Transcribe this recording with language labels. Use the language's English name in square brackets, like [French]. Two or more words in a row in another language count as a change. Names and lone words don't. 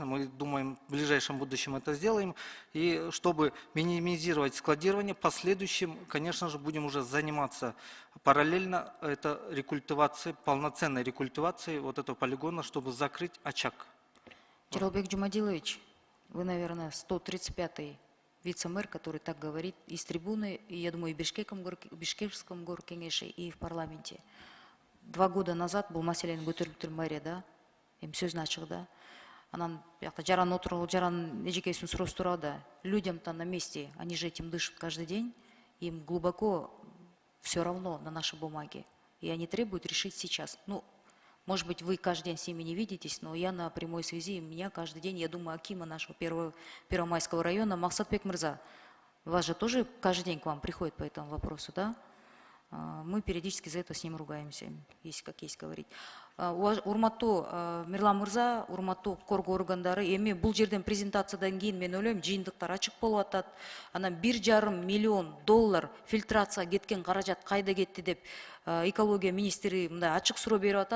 [Russian] Мы думаем, в ближайшем будущем это сделаем. И чтобы минимизировать складирование, в последующем, конечно же, будем уже заниматься параллельно это рекультивацией, полноценной рекультивацией вот этого полигона, чтобы закрыть очаг. Жералбек Жумадилович, вы, наверное, 135-й вице-мэр, который так говорит из трибуны, и, я думаю, и в Бишкекском горкеңеше, и в парламенте. 2 года назад был [Kyrgyz] маселени көтөрүлүптүр мэрия, да? Эми сөз ачык, да? Анан бияқта жаран отургул, жаран эжекесин суроосу туурабы да? [Russian] Людям-то на месте, они же этим дышат каждый день, им глубоко все равно на наши бумаги, и они требуют решить сейчас. Ну, может быть, вы каждый день с ними не видитесь, но я на прямой связи, и меня каждый день, я думаю, акима нашего Первомайского района, Максатбек Мырза. Вас же тоже каждый день к вам приходит по этому вопросу, да? Мы периодически за это с ним ругаемся, если как есть говорить. [Kyrgyz] Урматтуу Мирлан Мырза, урматтуу коргоо органдары, эми бул жерден презентациядан кийин мен ойлойм, жыйынтыктар ачык болуп атат. Анан $1,5 миллион фильтрацияга кеткен каражат кайда кетти деп экология министри мындай ачык суроо берип атат.